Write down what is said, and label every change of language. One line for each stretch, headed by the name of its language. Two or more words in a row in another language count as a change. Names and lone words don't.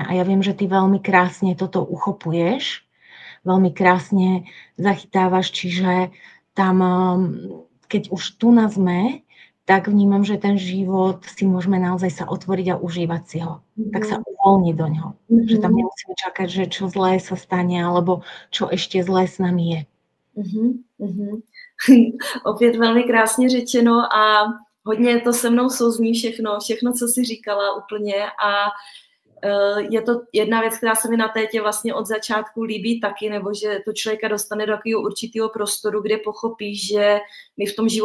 Slovak: A ja viem, že ty veľmi krásne toto uchopuješ, veľmi krásne zachytávaš, čiže tam, keď už tu nás sme, tak vnímam, že ten život si môžeme naozaj sa otvoriť a užívať si ho. Tak sa uvoľniť do ňoho. Že tam nemusíme čakať, že čo zlé sa stane, alebo čo ešte zlé s nami je.
Czech: Opět velmi krásně řečeno a hodně to se mnou souzní všechno, co jsi říkala úplně a je to jedna věc, která se mi na tétě vlastně od začátku líbí taky, nebo že to člověka dostane do takového určitého prostoru, kde pochopí, že my v tom